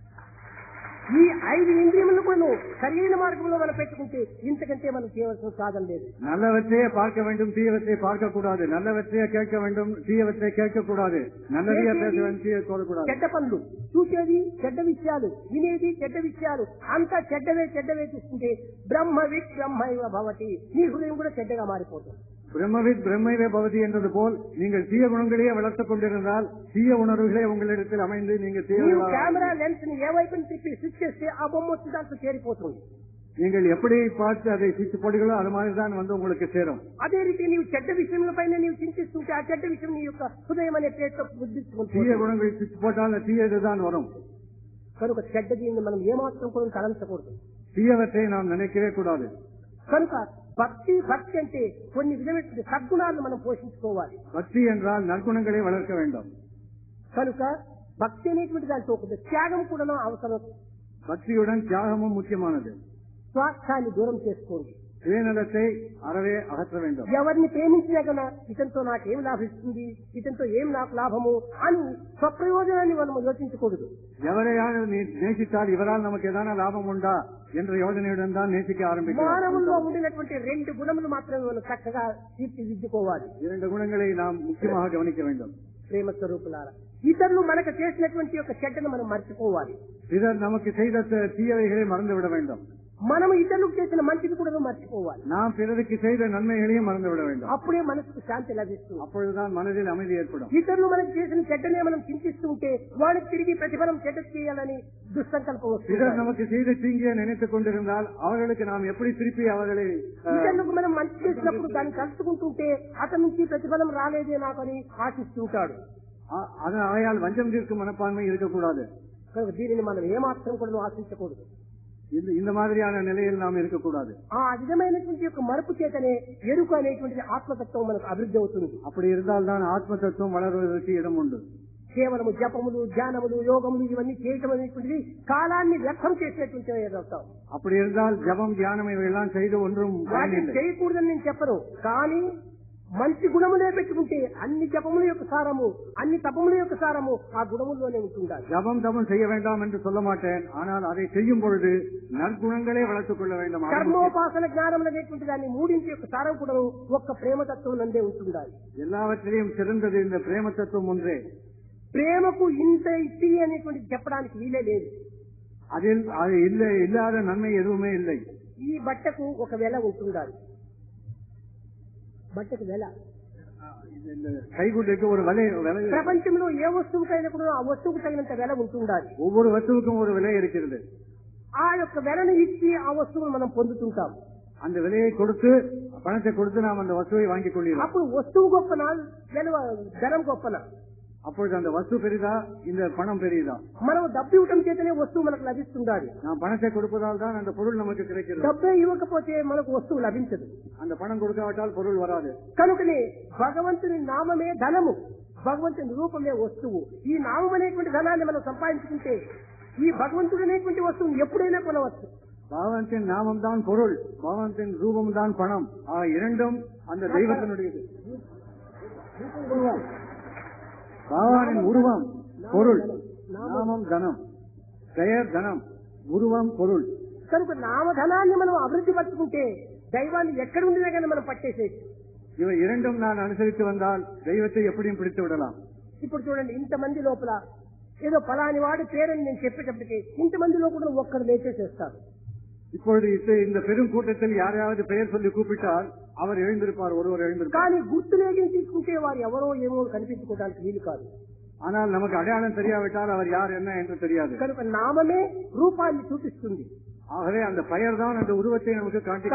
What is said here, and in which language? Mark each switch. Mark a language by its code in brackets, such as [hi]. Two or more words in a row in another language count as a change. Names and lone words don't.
[te] ఈ 5 ఇంద్రియములను కూడా సరైన మార్గంలో మనం పెట్టుకుంటే ఇంతకంటే మనం చేయవలసిన సాధన లేదు. [ta] நல்லவற்றையே பார்க்க வேண்டும், தீயவற்றை பார்க்க கூடாது. நல்லவற்றையே கேட்க வேண்டும், தீயவற்றை கேட்க கூடாது. நல்லதையே பேச வேண்டும், தீய கூடாது. [te] చెడ్డ పనులు, చూసేది చెడ్డ విషయాలు, వినేది చెడ్డ విషయాలు, అంతా చెడ్డవే చూసుకుంటే [sa] బ్రహ్మవిత్ బ్రహ్మైవ భవతి, [te] నీ హృదయం కూడా చెడ్డగా మారిపోతుంది. [sa] ब्रह्मविद् ब्रह्मैव भवति [ta] என்றது போல் நீங்கள் தீய குணங்களையே வளர்த்துக் கொண்டிருந்தால் தீய உணர்வுகளே உங்களிடத்தில் அமைந்து நீங்கள் [en] camera lens [te] ఏ వైపుని తిప్పి స్విచ్ చేస్తే ఆ బొమ్మ వచ్చి దాంట్లో చేరిపోతుంది. [ta] நீங்கள் எப்படி பார்த்து அதை சுவிட்ச் போடுகளோ அது மாதிரி தான் வந்து உங்களுக்கு சேரும். [te] అదే రీతి నీవు చెడ్డ విషయంలో పైన నీవు చింతిస్తుంటే ఆ చెడ్డ విషయం నీ యొక్క హృదయం అనే ప్లేట్లో బుద్ధిస్తుంది. [ta] தீய குணங்கள் சுவிட்ச் போட்டால் தீயதுதான் வரும். [te] కనుక చెడ్డ దీన్ని మనం ఏమాత్రం కూడా తలంచకూడదు. [ta] தீயவற்றை நாம் நினைக்கவே கூடாது. [te] కనుక భక్తి అంటే కొన్ని విధమైన సద్గుణాలను మనం పోషించుకోవాలి. [ta] பக்தி என்றால் நற்குணங்களை வளர்க்க வேண்டும். [te] కనుక భక్తి అనేటువంటి దాంట్లో ఒక త్యాగం కూడా అవసరం. [ta] பக்தியுடன் தியாகமும் முக்கியமானது. [te] స్వార్థాన్ని దూరం చేసుకోండి. [ta] சுயநலத்தை அறவே அகற்ற வேண்டும். [te] ఎవరిని ప్రేమించినా కన్నా ఇతనితో నాకేం లాభిస్తుంది, ఇతనితో ఏం నాకు లాభము అని స్వప్రయోజనాన్ని మనం యోచించకూడదు. [ta] ఎవరైనా நேசித்தால் இவரால் நமக்கு ஏதான லாபம் உண்டா என்ற யோஜனையுடன் தான் நேசிக்க ஆரம்பிக்கும். [te] మానవుల్లో ఉండినటువంటి 2 గుణములు మాత్రమే మనం చక్కగా తీర్చిదిద్దుకోవాలి. [ta] 2 குணங்களை நாம் முக்கியமாக கவனிக்க வேண்டும். [te] ప్రేమ స్వరూపులారా, ఇతరులు మనకు చేసినటువంటి యొక్క చెడ్డను మనం మర్చిపోవాలి. [ta] பிறர் நமக்கு செய்த தீயவைகளை மறந்துவிட வேண்டும். [te] మనము ఇతరులకు చేసిన మంచిని కూడా మర్చిపోవాలి. [ta] நாம் பிறருக்கு செய்த நன்மைகளையும் மறந்துவிட வேண்டும். [te] అప్పుడే మనసుకు శాంతి లభిస్తుంది. [ta] அப்பொழுதுதான் மனதில் அமைதி ஏற்படும். [te] ఇతరులు మనకు చేసిన చెడ్డనే మనం చింతిస్తుంటే వాళ్ళకి తిరిగి ప్రతిఫలం చెడ్డ చేయాలని దుస్సంకల్పం వస్తుంది. [ta] பிறர் நமக்கு செய்த தீங்கியை நினைத்துக் கொண்டிருந்தால் அவர்களுக்கு நாம் எப்படி திருப்பி அவர்களை [te] ఇతరులకు మనం మంచి చేసినప్పుడు దాన్ని కలుసుకుంటుంటే అతని నుంచి ప్రతిఫలం రాలేదే నాకు అని ఆశిస్తుంటాడు. [ta] அவையால் வஞ்சம் தீர்க்கும் மனப்பான்மை இருக்கக்கூடாது. [te] దీనిని మనం ఏమాత్రం కూడా ఆశించకూడదు. [ta] இந்த மாதிரியான நிலையில் நாம் இருக்கக்கூடாது. [te] ఆ విధమైనటువంటి యొక్క మరపు చేతనే ఎరుక అనేటువంటి ఆత్మతత్వం మనకు అభివృద్ధి అవుతుంది. [ta] அப்படி இருந்தால் தான் ஆத்ம தத்துவம் வளர்வதற்கு இடம் உண்டு. [te] కేవలము జపములు, ధ్యానములు, యోగములు ఇవన్నీ చేయటం అనేటువంటిది కాలాన్ని వ్యర్థం చేసేటువంటి అవుతాం. [ta] அப்படி இருந்தால் ஜபம், தியானம் இவையெல்லாம் செய்து ஒன்றும் [te] చేయకూడదని నేను చెప్పను. కానీ మంచి గుణములే పెట్టుకుంటే అన్ని జపముల యొక్క సారము, అన్ని తపముల యొక్క సారము ఆ గుణముల్లోనే ఉంటుండాలి. [ta] ஜபம் தபம் செய்ய வேண்டாம் என்று சொல்ல மாட்டேன். ஆனால் அதை செய்யும் பொழுது நற்குணங்களே வளர்த்துக் கொள்ள வேண்டும். [te] కర్మోపాసన జ్ఞానం అనేటువంటి దాన్ని మూడింటి యొక్క సారం కూడా ఒక్క ప్రేమతత్వం నందే ఉంటుండాలి. [ta] எல்லாவற்றிலையும் சிறந்தது இந்த பிரேம தத்துவம் ஒன்றே. [te] ప్రేమకు ఇంత ఇచ్చి అనేటువంటి చెప్పడానికి వీలే లేదు. [ta] அதில் அது இல்லாத நன்மை எதுவுமே இல்லை. [te] ఈ బట్టకు ఒక వెల ఉంటుండాలి. బట్టకు వెల, [ta] கைகுட்டைக்கு ஒரு விலை. [te] ప్రపంచంలో ఏ వస్తువుకైనా కూడా ఆ వస్తువుకు తగినంత వెల ఉంటుండాలి. [ta] ஒவ்வொரு வஸ்துவுக்கும் ஒரு விலை இருக்கிறது. [te] ఆ యొక్క వెలను ఇచ్చి ఆ వస్తువును మనం పొందుతుంటాం. [ta] அந்த விலையை கொடுத்து, பணத்தை கொடுத்து நாம் அந்த வஸ்துவை வாங்கிக் கொள்கிறோம். [te] అప్పుడు వస్తువు గొప్పనా, ధనం గొప్పనా? [ta] அப்பொழுது அந்த வஸ்து பெரிதா, இந்த பணம் பெரியதா? [te] మనం డబ్బు ఇవ్వటం చేతనే వస్తువు మనకు లభిస్తుండాలి. [ta] நாம் பணத்தை கொடுப்பதால் தான் அந்த பொருள் நமக்கு கிடைக்கிறது. [te] డబ్బే ఇవ్వకపోతే మనకు వస్తువు లభించదు. [ta] அந்த பணம் கொடுக்காவிட்டால் பொருள் வராது. [te] కనుకనే భగవంతుని నామమే ధనము, భగవంతుని రూపమే వస్తువు. ఈ నామం అనేటువంటి ధనాన్ని మనం సంపాదించుకుంటే ఈ భగవంతుడు అనేటువంటి వస్తువుని ఎప్పుడైనా కొనవచ్చు. [ta] பகவானின் நாமம் தான் பொருள், பகவானின் ரூபம் தான் பணம். இரண்டும் அந்த தெய்வத்தினுடையது. பகவானின் உருவம் பொருள், நாமம் தனம், பெயர் தனம், உருவம் பொருள். [te] కనుక నామధనాన్ని మనం అభివృద్ధి పరుచుకుంటే దైవాన్ని ఎక్కడ ఉండినా కానీ మనం పట్టేసేది. [ta] இவை இரண்டும் நான் அனுசரித்து வந்தால் தெய்வத்தை எப்படியும் பிடித்து விடலாம். [te] ఇప్పుడు చూడండి, ఇంతమంది లోపల ఏదో పలాని వాడి పేరని నేను చెప్పేటప్పటికి ఇంతమందిలో కూడా ఒక్కరు లేచేసేస్తారు. [ta] இப்பொழுது இந்த பெரும் கூட்டத்தில் யாரையாவது பெயர் சொல்லி கூப்பிட்டால் அவர் எழுந்திருப்பார், ஒருவர் எழுந்திருப்பார். [te] కానీ గుర్తులేని తీసుకుంటే వారు ఎవరో ఏమో కనిపించుకోవడానికి వీలు కాదు. [ta] ஆனால் நமக்கு அடையாளம் தெரியாவிட்டால் அவர் யார் என்ன என்று தெரியாது. [te] కనుక నామమే రూపాన్ని చూపిస్తుంది. [ta] ஆகவே அந்த பெயர் தான் அந்த உருவத்தை நமக்கு காட்டி.